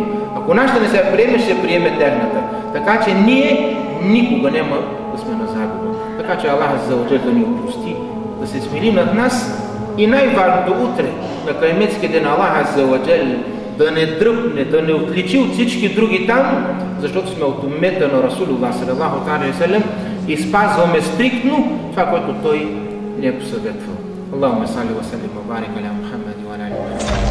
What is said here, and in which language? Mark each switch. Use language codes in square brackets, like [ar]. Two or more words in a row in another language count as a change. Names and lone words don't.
[bg] Ако нашата не се приеме, ще приеме тяхната. Така че ние никога няма да сме на загуба. Така че Аллах [ar] عز وجل [bg] да ни опрости, да се смили над нас и най-важното утре, на Кайметски ден, Аллах [ar] عز وجل [bg] да не дръпне, да не отличи от всички други там, защото сме от умета на Расулуллах [ar] صلى الله عليه وسلم [bg] и спазваме стриктно това, което той ни е посъветвал. [ar] اللهم صل وسلم وبارك على محمد وعلى آله